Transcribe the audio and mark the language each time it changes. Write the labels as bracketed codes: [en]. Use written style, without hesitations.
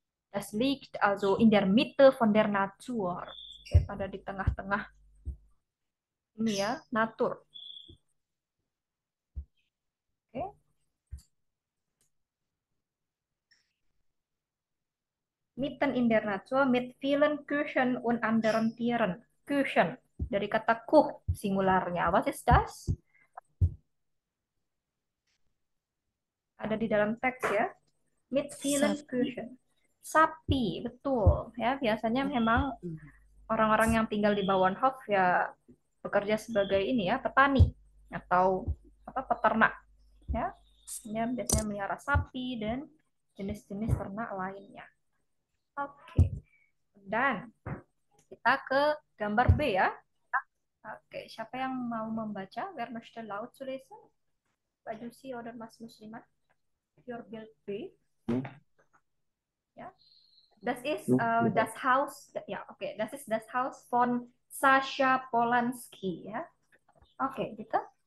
[de] Das liegt also in der Mitte von der Natur. [id] Oke, pada di tengah-tengah ini ya, natur. Oke. [de] Mitten in der Natur mit vielen Küchen und anderen Tieren. [id] Küchen dari kata kuh singularnya. [de] Was ist das? [id] Ada di dalam teks ya. [de] Mit vielen [id] Sapi. Küchen. Sapi, betul. Ya, biasanya memang orang-orang yang tinggal di Bauernhof ya bekerja sebagai ini ya, petani atau apa peternak ya. Dia biasanya melihara sapi dan jenis-jenis ternak lainnya. Oke. Dan kita ke gambar B ya. Oke, siapa yang mau membaca? [de] Wer möchte laut zu lesen? Pak Jusi oder Mas Muslimat? Your Bild B. Ja. Das ist das Haus, ja, okay, das ist das Haus von Sascha Polanski, ya. [id] Oke, gitu.